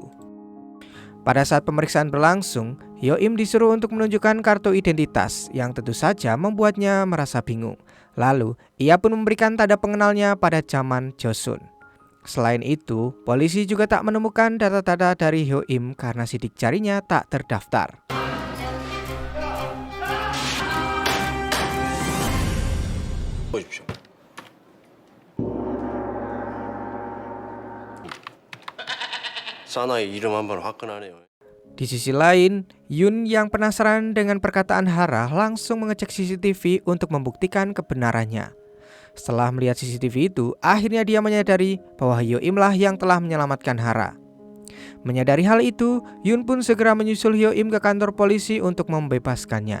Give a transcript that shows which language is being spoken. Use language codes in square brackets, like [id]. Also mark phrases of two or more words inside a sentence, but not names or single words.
[id] Pada saat pemeriksaan berlangsung, Hyo-im disuruh untuk menunjukkan kartu identitas yang tentu saja membuatnya merasa bingung. Lalu, ia pun memberikan tanda pengenalnya pada zaman Joseon. Selain itu, polisi juga tak menemukan data-data dari Hyo-im karena sidik jarinya tak terdaftar. [ko] 보십시오. 사나이 이름 한번 화끈하네요. [id] Di sisi lain, Yun yang penasaran dengan perkataan Hara langsung mengecek CCTV untuk membuktikan kebenarannya. Setelah melihat CCTV itu, akhirnya dia menyadari bahwa Hyo-im lah yang telah menyelamatkan Hara. Menyadari hal itu, Yun pun segera menyusul Hyo-im ke kantor polisi untuk membebaskannya.